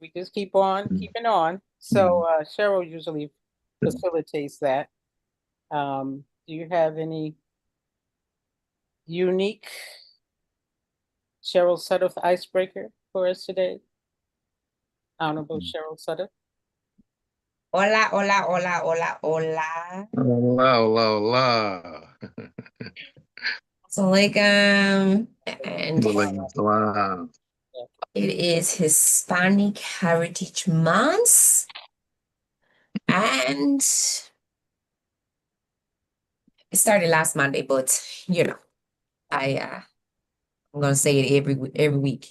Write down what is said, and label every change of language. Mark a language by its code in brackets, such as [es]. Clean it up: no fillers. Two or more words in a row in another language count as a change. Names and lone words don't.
[en] We just keep on keeping on. So Cheryl usually facilitates that. Do you have any unique Cheryl Sudduth icebreaker for us today? Honorable Cheryl Sudduth. [es] Hola, hola, hola, hola, hola. Hola, hola, hola. [en] Assalamualaikum. And Waalaikumsalam. it is Hispanic Heritage Month. And it started last Monday, but I'm gonna say it every week.